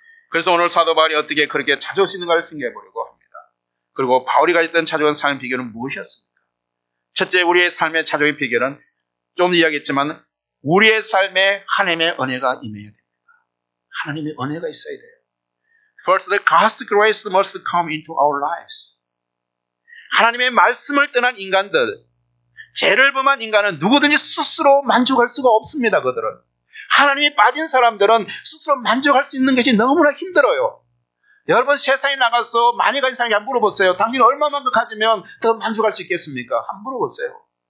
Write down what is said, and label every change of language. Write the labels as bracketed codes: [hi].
[ko] 그래서 오늘 사도 바울이 어떻게 그렇게 자족할 수 있는가를 생각해 보려고 합니다. 그리고 바울이 가졌던 자족한 삶의 비결은 무엇이었습니까? 첫째, 우리의 삶의 자족의 비결은 좀 이야기했지만 우리의 삶에 하나님의 은혜가 임해야 됩니다. 하나님의 은혜가 있어야 돼요. [en] First, the God's grace must come into our lives. [ko] 하나님의 말씀을 떠난 인간들, 죄를 범한 인간은 누구든지 스스로 만족할 수가 없습니다. 그들은. 하나님이 빠진 사람들은 스스로 만족할 수 있는 것이 너무나 힘들어요. 여러분 세상에 나가서 많이 가진 사람에게 한번 물어보세요. 당신 얼마만큼 가지면 더 만족할 수 있겠습니까? 한번 물어보세요.